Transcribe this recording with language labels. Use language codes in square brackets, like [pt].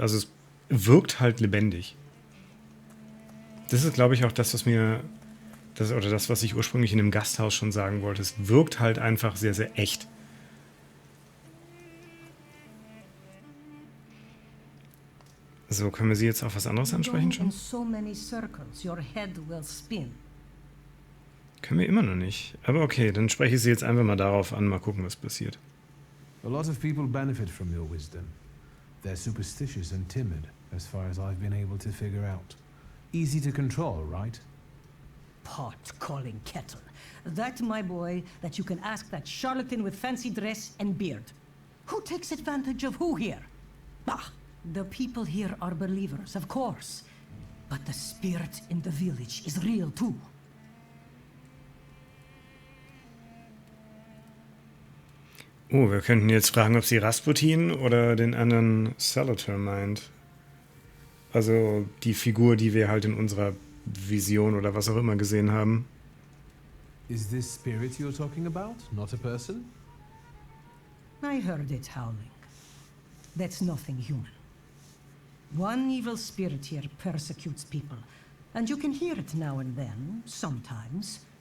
[de] Also es wirkt halt lebendig. Das ist, glaube ich, auch das, was mir. Oder das, was ich ursprünglich in dem Gasthaus schon sagen wollte. Es wirkt halt einfach sehr, sehr echt. So, können wir Sie jetzt auf was anderes ansprechen schon? [en] So many circles, your head will spin. [de] Können wir immer noch nicht. Aber okay, dann spreche ich Sie jetzt einfach mal darauf an. Mal gucken, was passiert. [en] A lot of people benefit from your wisdom. They're superstitious and timid, as far as I've been able to figure out. Easy to control, right? Pot calling kettle. That, my boy, that you can ask that charlatan with fancy dress and beard. Who takes advantage of who here? Bah! The people here are believers, of course. But the spirit in the village is real too. [de] Oh, wir könnten jetzt fragen, ob sie Rasputin oder den anderen Salator meint. Also die Figur, die wir halt in unserer Vision oder was auch immer gesehen haben. [en] Is this spirit you're talking about, not a person? I heard it howling. That's nothing human. One evil spirit here persecutes people, and you can hear it now and then, sometimes.